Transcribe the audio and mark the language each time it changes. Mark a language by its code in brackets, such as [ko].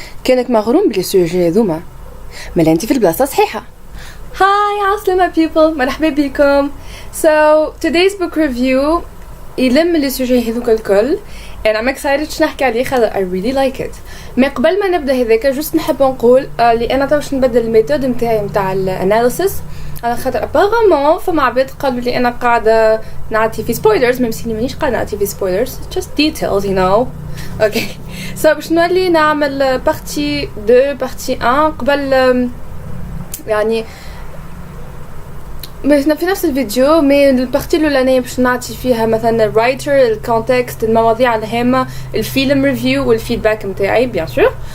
[ar] كانك مغروم بالسوجي هذوما، مالا انت في البلاصة صحيحة. [en] Hi [ar] عسلامة [en] people، [ar] مرحبا بكم. [en] So today's book review [ar] يلم السوجي هذوك الكل [en] and I'm excited [ar] باش نحكي عليه خاطر [en] I really like it. [ar] ما قبل ما نبدا هذاك جوست نحب نقول اللي انا باش نبدل الميثود نتاعي نتاع الاناليسيس على خاطر ابارامون فما عباد قالوا لي انا قاعده نعطي في سبويلرز ميم مانيش قاعده نعطي في سبويلرز [en] just details you know. [ar] اوكي سو باش نولي نعمل بارتي 2 بارتي 1 قبل يعني في نفس الفيديو مي البارتي الاولانيه باش نعطي فيها مثلا الرايتر الكونتكست المواضيع الهامه الفيلم ريفيو والفيدباك نتاعي بيان سور.